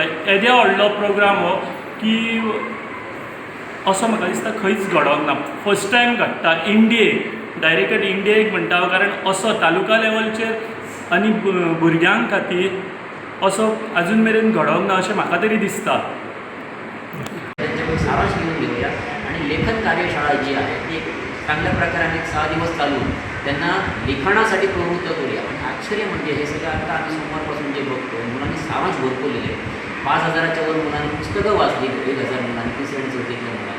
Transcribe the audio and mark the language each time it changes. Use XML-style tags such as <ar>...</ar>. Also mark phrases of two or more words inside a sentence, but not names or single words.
<kok>येद्या व्हडलो प्रोग्राम हो की असो म्हाका दिसता खंयच घडोवंक ना.</kok> <en>first time</en> <kok>घडटा इंडियेक, डायरेक्ट इंडियेक म्हणटा हांव, कारण असो तालुका लेवलचेर आनी भुरग्यांक खातीर असो आजून मेरेन घडोवंक ना अशें म्हाका तरी दिसता.</kok> <mr>सारांश घेऊन घेऊया आणि लेखन कार्यशाळा जी आहे ती एक चांगल्या प्रकाराने 6 दिवस चालून त्यांना लिखाणासाठी प्रवृत्त करूया. आणि आश्चर्य म्हणजे हे सगळं आता आम्ही सोमवारपासून जे बघतो मुलांनी सारांश भरपूर लिहिले. 5000च्या वर मुलांनी पुस्तकं वाचली, 1000 मुलांनी 3री आणि 4थीतल्या मुलांनी.</mr>